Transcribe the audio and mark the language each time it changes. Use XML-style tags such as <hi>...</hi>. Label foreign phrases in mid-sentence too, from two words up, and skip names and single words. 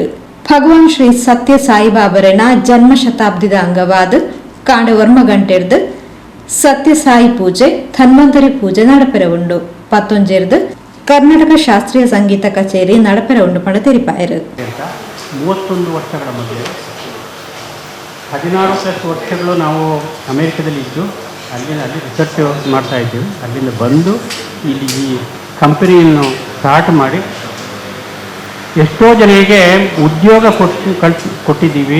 <tcy>ಭಗವಾನ್ ಶ್ರೀ ಸತ್ಯ ಸಾಯಿಬಾಬರನ ಜನ್ಮ ಶತಾಬ್ದಿದ ಅಂಗವಾದ ಕಾಂಡವರ್ಮ ಗಂಟೆರ್ದು ಸತ್ಯ ಸಾಯಿ ಪೂಜೆ ಧನ್ವಂತರಿ ಪೂಜೆ ನಡಪೆರ ಉಂಡು. 11 ಕರ್ನಾಟಕ ಶಾಸ್ತ್ರೀಯ ಸಂಗೀತ ಕಚೇರಿ ನಡಪೆರ ಉಂಡು ಪಂಡ ತೆರಿಪಾಯರು.</tcy> <kn>31 ವರ್ಷಗಳ ಮೊದಲು 16+ ವರ್ಷಗಳು ನಾವು ಅಮೇರಿಕದಲ್ಲಿ ಇದ್ದು ಅಲ್ಲಿ ರಿಸರ್ಚ್ ಮಾಡ್ತಾ ಇದ್ದೀವಿ. ಅಲ್ಲಿಂದ ಬಂದು ಇಲ್ಲಿ ಈ ಕಂಪನಿಯನ್ನು ಸ್ಟಾರ್ಟ್ ಮಾಡಿ ಎಷ್ಟೋ ಜನರಿಗೆ ಉದ್ಯೋಗ ಕೊಟ್ಟಿದ್ದೀವಿ.</kn>